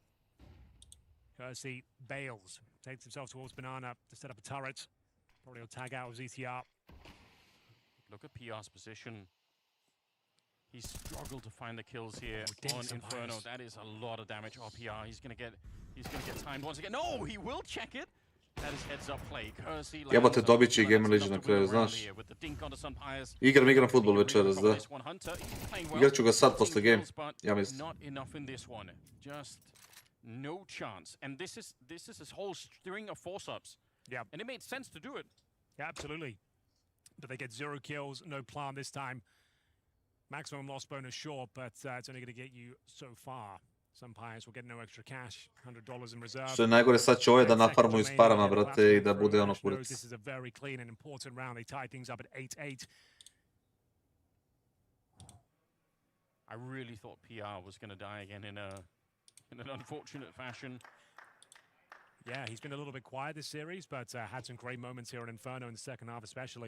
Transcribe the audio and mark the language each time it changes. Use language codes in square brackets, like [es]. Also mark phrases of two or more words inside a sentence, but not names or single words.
[en] Kersey bails, takes himself towards Banana to set up a turret. Probably will tag out with ZTR. Look at PR's position. He's struggled to find the kills here on Inferno. That is a lot of damage. Oh, PR, he's gonna get timed once again. No, he will check it. That is heads up play. Kersey [sr] Jebate, dobit će i Gamer Legion na kraju, znaš. Igram futbol večeras, da. Igrat ću ga sad posle game, ja mislim. [en] Not enough in this one. Just no chance. And this is his whole string of force-ups. Yeah. And it made sense to do it. Yeah, absolutely. But they get 0 kills, no plant this time. Maximum loss bonus, sure, but it's only going to get you so far. Some Pires will get no extra cash, $100 in reserve. [sr] Što je najgore, sad će ove da nafarmuju s parama, brate, i da bude ono kurac. [en] This is a very clean and important round. They tie things up at 8-8. I really thought PR was going to die again in an unfortunate fashion. Yeah, he's been a little bit quiet this series, but had some great moments here on Inferno in the second half especially.